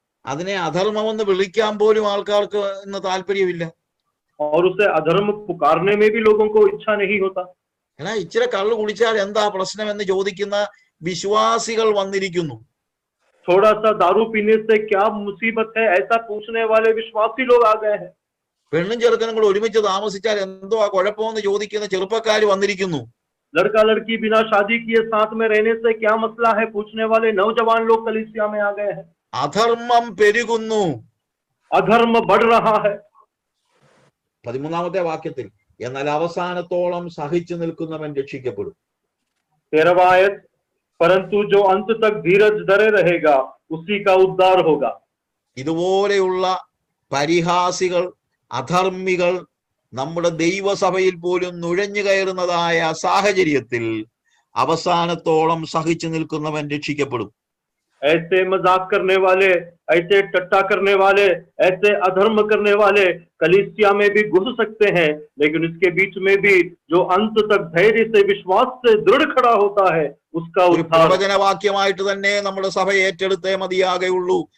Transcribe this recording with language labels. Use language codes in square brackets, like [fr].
[ml] അതിനെ അധർമ്മമെന്ന് വിളിക്കാൻ പോലും ആൾക്കാർക്ക് ഇന്ന് താല്പര്യമില്ല. [hi] और उसे अधर्म पुकारने में भी लोगों को इच्छा नहीं होता। [ml] എന്നാ ഇച്ചിരി കള്ളു കുടിച്ചാൽ എന്താ പ്രശ്നം എന്ന് ചോദിക്കുന്ന വിശ്വാസികൾ വന്നിരിക്കുന്നു. [hi] थोड़ा सा दारू पीने से क्या मुसीबत है, ऐसा पूछने वाले विश्वासी लोग आ गए हैं। [ml] പെണ്ണും ചെറുക്കനും കൂടെ ഒരുമിച്ച് താമസിച്ചാൽ എന്തോ ആ കുഴപ്പമെന്ന് ചോദിക്കുന്ന ചെറുപ്പക്കാർ വന്നിരിക്കുന്നു. [hi] लड़का लड़की बिना शादी किए साथ में रहने से क्या मसला है, पूछने वाले नौजवान लोग कलीसिया में आ गए हैं। [ml] അധർമ്മം പെരുകുന്നു. [hi] अधर्म बढ़ रहा है। [ml] 13-ാമത്തെ വാക്യത്തിൽ, എന്നാൽ അവസാനത്തോളം സഹിച്ചു നിൽക്കുന്നവൻ രക്ഷിക്കപ്പെടും. [hi] 13वां आयत, परंतु जो अंत तक धीरज धरे रहेगा उसी का उद्धार होगा। [ml] ഇതുപോലെയുള്ള പരിഹാസികൾ, അധർമ്മികൾ നമ്മുടെ ദൈവസഭയിൽ പോലും നുഴഞ്ഞു കയറുന്നതായ സാഹചര്യത്തിൽ അവസാനത്തോളം സഹിച്ചു നിൽക്കുന്നവൻ രക്ഷിക്കപ്പെടും. [hi] ऐसे मजाक करने वाले, ऐसे टट्टा करने वाले, ऐसे अधर्म करने वाले कलीसिया में भी घुस सकते हैं, लेकिन इसके बीच में भी जो अंत तक धैर्य से, विश्वास से दृढ़ खड़ा होता है, उसका [ml] ഒരു [hi] उद्धार। [ml] പ്രവചനവാക്യമായിട്ട് തന്നെ നമ്മുടെ സഭ ഏറ്റെടുത്തേ മതിയാകെയുള്ളൂ.